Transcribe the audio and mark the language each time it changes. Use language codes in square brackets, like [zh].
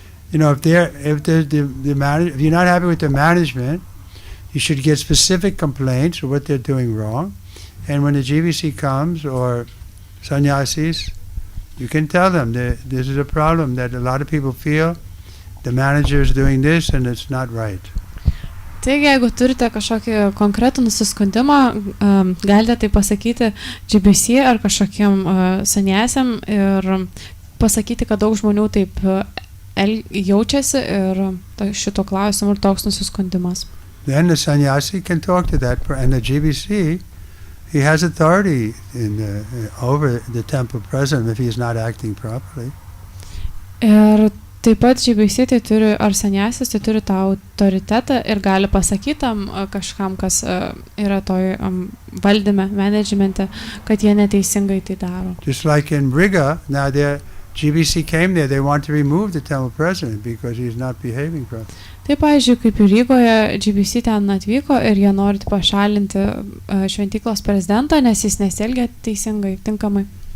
[en] You know, if you're not happy with the management, you should get specific complaints of what they're doing wrong. And when the GBC comes or sannyasis, you can tell them that this is a problem that a lot of people feel. The manager is doing this and it's not right. [lt] Taigi, jeigu turite kažkokį konkretų nusiskundimą, galite tai pasakyti GBC ar kažkokiem sannyasiam ir pasakyti, kad daug žmonių taip jaučiasi ir šito klausimu ir toks nusiskundimas. [en] Then the sannyasi can talk to that, and the GBC, he has authority over the temple president if he is not acting properly. [lt] Ir taip pat GBC tai turi, ar sannyasis tai turi tą autoritetą ir gali pasakyti kažkam, kas yra toj valdyme, managemente, kad jie neteisingai tai daro. [en] Just like in Riga, now their GBC came there, they want to remove the temple president because he's not behaving properly. [lt] Taip, pavyzdžiui, kaip ir Rygoje, GBC ten atvyko ir jie nori pašalinti šventyklos prezidentą, nes jis nesielgia teisingai, tinkamai.